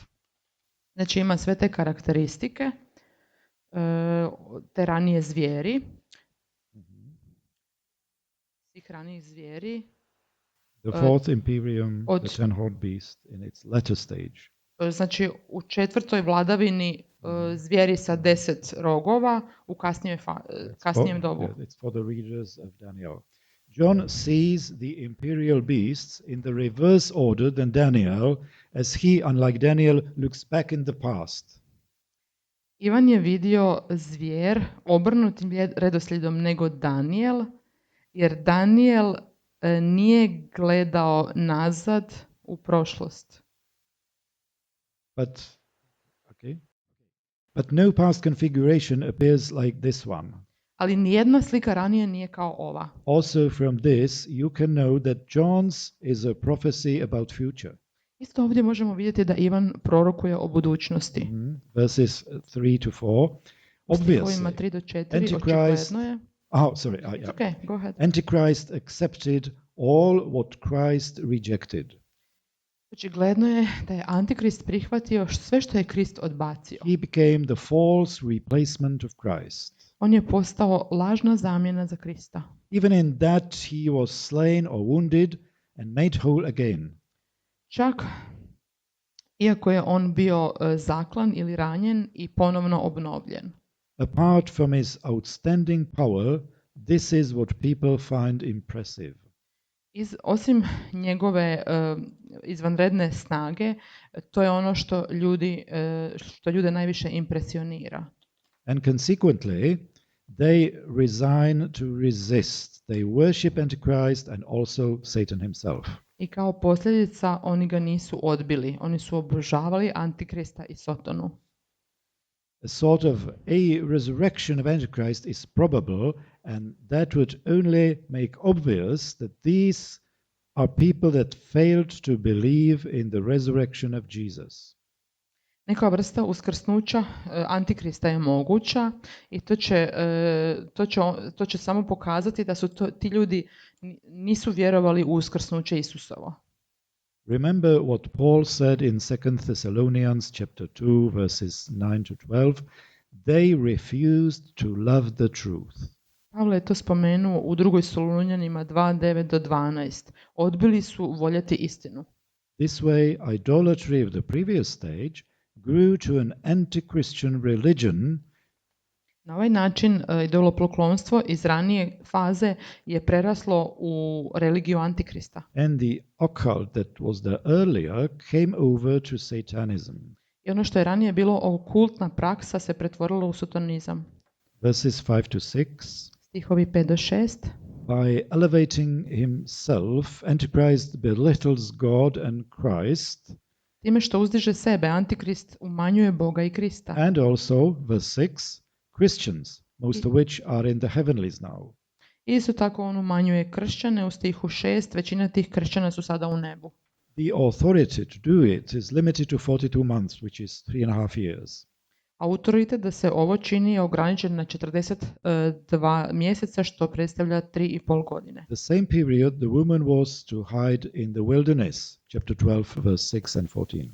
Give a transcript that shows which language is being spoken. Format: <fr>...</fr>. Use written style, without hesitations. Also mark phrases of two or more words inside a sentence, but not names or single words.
<hr>Znači ima sve te karakteristike, te ranije zvijeri. Svih ranijih zvijeri.</hr> <en>The fourth imperium,</en> <hr>od-</hr> <en>the 10-horned beast in its latter stage.</en> <hr>Znači u 4. vladavini zvijeri sa 10 rogova u kasnijem dobu.</hr> <en>It's for the readers of Daniel. John sees the imperial beasts in the reverse order than Daniel, as he, unlike Daniel, looks back in the past.</en> <hr>Ivan je vidio zvijer obrnutim redoslijedom nego Daniel, jer Daniel nije gledao nazad u prošlost.</hr> <en>But no past configuration appears like this one.</en> <hr>Ali nijedna slika ranije nije kao ova.</hr> <en>Also from this you can know that John's is a prophecy about future.</en> <hr>Isto ovdje možemo vidjeti da Ivan prorokuje o budućnosti.</hr> <en>Verses 3 to 4.</en> <hr>Stihovima 3 do 4 očigledno je.</hr> <en>Yeah. Okay, go ahead. Antichrist accepted all what Christ rejected.</en> <hr>Očigledno je da je Antikrist prihvatio sve što je Krist odbacio.</hr> <en>He became the false replacement of Christ.</en> <hr>On je postao lažna zamjena za Krista.</hr> <en>Even in that he was slain or wounded and made whole again.</en> <hr>Čak iako je on bio zaklan ili ranjen i ponovno obnovljen.</hr> <en>Apart from his outstanding power, this is what people find impressive.</en> <hr>Osim njegove izvanredne snage, to je ono što ljude najviše impresionira.</hr> <en>And consequently, they resign to resist. They worship Antichrist and also Satan himself.</en> <hr>I kao posljedica oni ga nisu odbili. Oni su obožavali Antikrista i Sotonu.</hr> <en>A sort of a resurrection of Antichrist is probable, and that would only make obvious that these are people that failed to believe in the resurrection of Jesus.</en> <hr>Neka vrsta uskrsnuća Antikrista je moguća i to će samo pokazati da su ti ljudi nisu vjerovali u uskrsnuće Isusovo.</hr> <en>Remember what Paul said in 2 Thessalonians chapter 2 verses 9 to 12. They refused to love the truth.</en> <hr>Pavle je to spomenuo u 2. Solunjanima 2:9 do 12. Odbili su voljeti istinu.</hr> <en>This way, idolatry of the previous stage grew to an anti-Christian religion.</en> <hr>Na ovaj način idolopoklonstvo iz ranije faze je preraslo u religiju Antikrista.</hr> <en>And the occult that was there earlier came over to Satanism.</en> <hr>I ono što je ranije bilo okultna praksa se pretvorilo u sotonizam.</hr> <en>Verses 5 to 6.</en> <hr>Stihovi 5 do 6.</hr> <en>By elevating himself, Antichrist belittles God and Christ.</en> <hr>Time što uzdiže sebe, Antikrist umanjuje Boga i Krista.</hr> <en>And also, verse 6, Christians, most of which are in the heavenlies now.</en> <hr>Isto tako on umanjuje kršćane u stihu 6, većina tih kršćana su sada u nebu.</hr> <en>The authority to do it is limited to 42 months, which is 3.5 years.</en> <hr>Autoritet da se ovo čini je ograničen na 42 mjeseca, što predstavlja 3,5 godine.</hr> <en>The same period the woman was to hide in the wilderness, chapter 12, verse 6 and 14.</en>